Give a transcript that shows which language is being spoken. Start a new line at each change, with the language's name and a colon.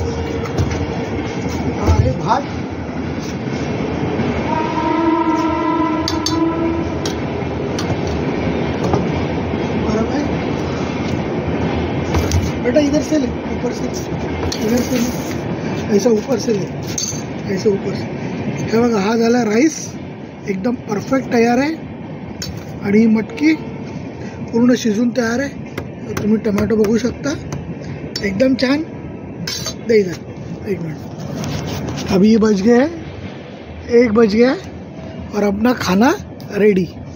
Hindi: भात, गरम है बेटा, इधर से ले, ऊपर से, इधर से ले, ऐसा ऊपर से ले, ऐसे ऊपर से।
Marathi: हे बघा, हा झाला राईस, एकदम परफेक्ट तयार आहे। आणि मटकी पूर्ण शिजून तयार आहे। तुम्ही टमाटो बघू शकता, एकदम छान।
Hindi: दे इधर, 1 मिनट। अभी 1 बज गया है और अपना खाना रेडी।